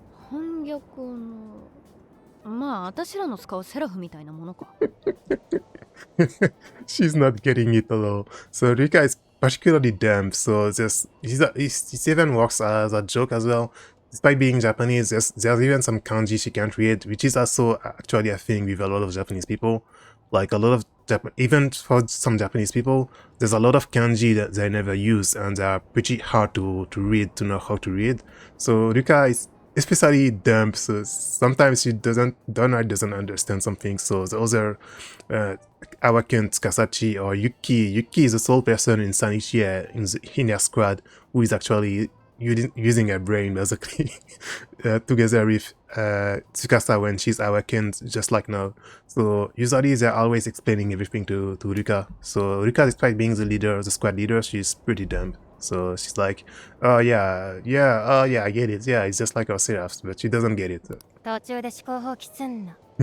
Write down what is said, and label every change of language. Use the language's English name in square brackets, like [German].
[Japanese] 反逆の、まあ私らの使うセラフみたいなものか。 [English] She's not getting it at all. So Rika is particularly dumb. So it even works as a joke as well. Despite being Japanese, there's even some kanji she can't read, which is also actually a thing with a lot of Japanese people. Like a lot of even for some Japanese people, there's a lot of kanji that they never use, and they are pretty hard to read, to know how to read. So Rika is especially dumb, so sometimes she doesn't understand something. So the other Awakened Tsukasa or Yuki is the sole person in Sanichie in their squad who is actually using her brain basically together with Tsukasa when she's awakened, just like now. So usually they're always explaining everything to Rika. So Rika, despite being the squad leader, she's pretty dumb. So she's like, oh yeah, I get it. Yeah, it's just like our seraphs, but she doesn't get it. [Japanese] 途中で思考放棄すんな。